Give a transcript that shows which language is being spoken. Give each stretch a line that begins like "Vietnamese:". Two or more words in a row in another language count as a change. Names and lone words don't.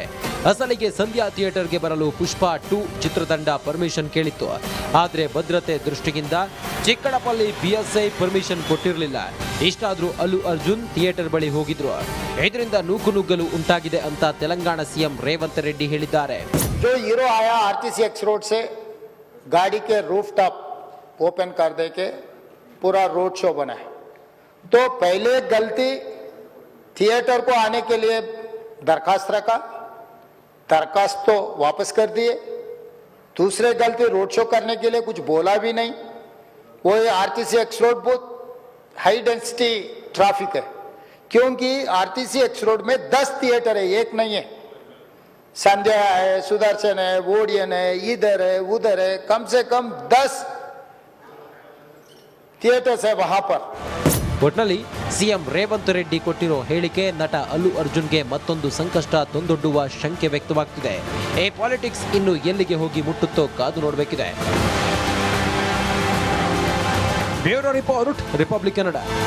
Kannada: ಅಸಲಿಗೆ ಸಂಧ್ಯಾ ಥಿಯೇಟರ್ಗೆ ಬರಲು ಪುಷ್ಪ 2 ಚಿತ್ರತಂಡ ಪರ್ಮಿಷನ್ ಕೇಳಿತ್ತು. ಆದರೆ ಭದ್ರತೆ ದೃಷ್ಟಿಯಿಂದ ಚಿಕ್ಕಡಪಲ್ಲಿ PSI ಪರ್ಮಿಷನ್ ಕೊಟ್ಟಿರಲಿಲ್ಲ. ಇಷ್ಟಾದ್ರೂ ಅಲ್ಲು ಅರ್ಜುನ್ ಥಿಯೇಟರ್ ಬಳಿ ಹೋಗಿದ್ರು. ಇದರಿಂದ ನೂಕುನುಗ್ಗಲು ಉಂಟಾಗಿದೆ ಅಂತ ತೆಲಂಗಾಣ ಸಿಎಂ ರೇವಂತ್ ರೆಡ್ಡಿ ಹೇಳಿದ್ದಾರೆ.
Hindi: जो हीरो आया RTC X रोड से गाड़ी के
English: roof top open
Hindi: कर दे के पूरा
English: road show
Hindi: बना है, तो पहले गलती थिएटर को आने के लिए दरखास्त रखा, दरखास्त तो वापस कर दिए. दूसरे गलती
English: road show
Hindi: करने के लिए कुछ बोला भी नहीं. वो RTC X रोड बहुत
English: high density traffic
Hindi: है, क्योंकि RTC X रोड में 10 थिएटर है, एक नहीं है. संध्या है, सुदर्शन है, ओडियन है, इधर है, उधर है, कम से कम 10 थिएटर्स है वहां पर.
Kannada: ಒಟ್ನಲ್ಲಿ ಸಿಎಂ ರೇವಂತ್ ರೆಡ್ಡಿ ಕೊಟ್ಟಿರೋ ಹೇಳಿಕೆ ನಟ ಅಲ್ಲು ಅರ್ಜುನ್ಗೆ ಮತ್ತೊಂದು ಸಂಕಷ್ಟ ತಂದೊಡ್ಡುವ ಶಂಕೆ ವ್ಯಕ್ತವಾಗ್ತಿದೆ. ಈ ಪಾಲಿಟಿಕ್ಸ್ ಇನ್ನು ಎಲ್ಲಿಗೆ ಹೋಗಿ ಮುಟ್ಟುತ್ತೋ ಕಾದು ನೋಡಬೇಕಿದೆ.
English: bureau report,
Kannada: ರಿಪಬ್ಲಿಕ್ ಕನ್ನಡ.